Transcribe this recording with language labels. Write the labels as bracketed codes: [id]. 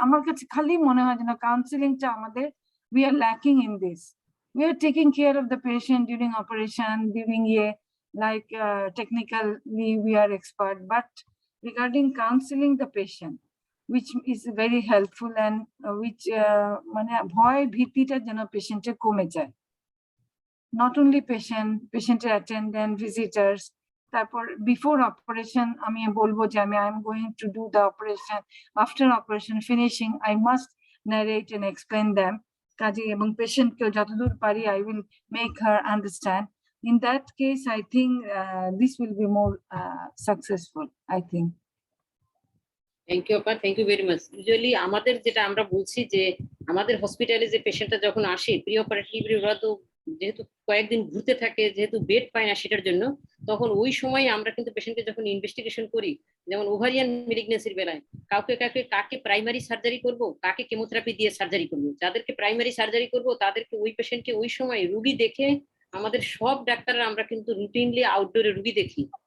[bn] আমার কাছে খালি মনে হয় যেন কাউন্সিলিংটা আমাদের, [en] we are lacking in this. We are taking care of the patient during operation, during like technically we are expert, but regarding counseling the patient, which is very helpful, and which [bn] মানে ভয় ভীতিটা যেন পেশেন্টের কমে যায়, [en] not only patient attendant, visitors. [bn] তারপর before operation আমি বলবো যে [en] I am going to do the operation, after operation finishing I must narrate and explain them [bn] কাজে, এবং পেশেন্টকে যতদূর পারি [en] I will make her understand. In that case I think this will be more successful, I think. Thank you আপা, thank you very much. [bn] Usually আমাদের যেটা আমরা বলছি যে আমাদের হসপিটালে যে পেশেন্টটা যখন আসে প্রি অপারেটিভ, ওরা তো যেহেতু কয়েকদিন ঘুরতে থাকে, যেহেতু বেড পায় না সেটার জন্য, তখন ওই সময় আমরা কিন্তু পেশেন্টকে যখন ইনভেস্টিগেশন করি, যেমন ওভারিয়ান মেলিগনেন্সির বেলায় কাকে প্রাইমারি সার্জারি করব, কাকে কেমোথেরাপি দিয়ে সার্জারি করব, যাদেরকে প্রাইমারি সার্জারি করব তাদেরকে ওই পেশেন্টকে ওই সময় রুগী দেখে আমাদের সব ডাক্তাররা আমরা কিন্তু রুটিনলি আউটডোরে রুগী দেখি।